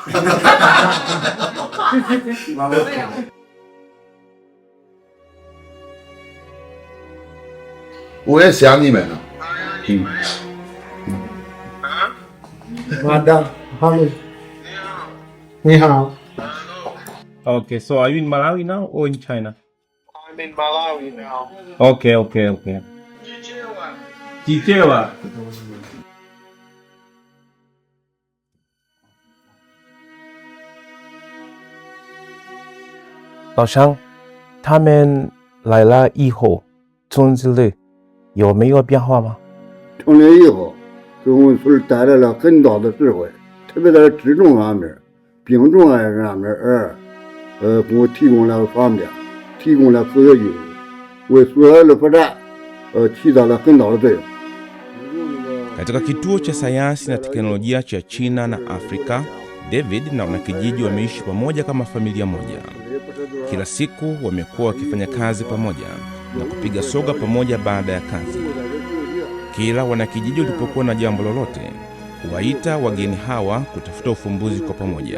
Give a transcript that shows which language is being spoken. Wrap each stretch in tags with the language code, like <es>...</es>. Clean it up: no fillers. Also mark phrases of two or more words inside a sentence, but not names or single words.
<zh>我也想你们了。</zh> <en>Madam, hello.</en> <zh>你好。</zh> <en>Okay, so are you in Malawi now or in China? I'm in Malawi now. Okay. Chichewa.</en> <zh>老乡，他们来了以后，村子里有没有变化吗？成年以后，给我们村带来了很大的智慧，特别在治重方面、病重方面，给我提供了方便，提供了科学技术，为所有的发展，起到了很大的作用。</zh> <sw>Katika kituo cha sayansi na teknolojia cha China na Afrika, David na wanakijiji wameishi pamoja kama familia moja. Kila siku wamekuwa wakifanya kazi pamoja na kupiga soga pamoja baada ya kazi. Kila wanakijiji walipokuwa na jambo lolote, huwaita wageni hawa kutafuta ufumbuzi kwa pamoja.</sw>